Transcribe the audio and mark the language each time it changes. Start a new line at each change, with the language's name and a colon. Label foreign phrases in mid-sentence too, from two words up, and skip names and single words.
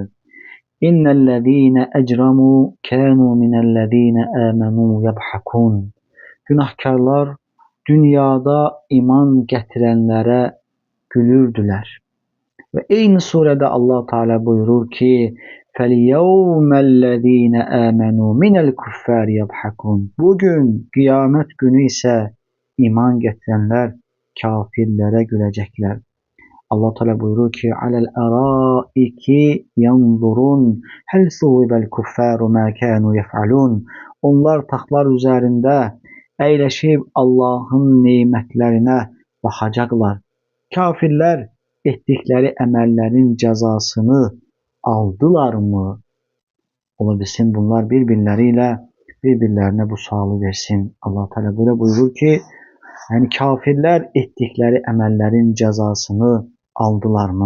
Arabic: إن الذين أجرموا كانوا من الذين آمنوا يضحكون.
Azerbaijani: Günahkarlar dünyada iman gətirənlərə gülürdülər.
Turkish: Ve eyni surede Allah Teala buyurur ki
Arabic: فَالْيَوْمَ الَّذ۪ينَ آمَنُوا مِنَ الْكُفَّارِ يَضْحَكُونَ.
Turkish: Bugün kıyamet günü ise iman getirenler kafirlere gülecekler. Allah Teala buyurur ki
Arabic: على الأرائك ينظرون هل ثوب الكفار ما كانوا يفعلون.
Azerbaijani: Onlar taxtlar üzerinde eyleşip Allah'ın nimetlerine baxacaqlar. Kafirlər etdikləri əməllərin cəzasını aldılarmı? Ola bilsin bunlar bir-birlərinə bu sualı versin.
Turkish: Allah Teala böyle buyurur ki,
Azerbaijani: yani kafirlər etdikləri əməllərin cəzasını aldılarmı?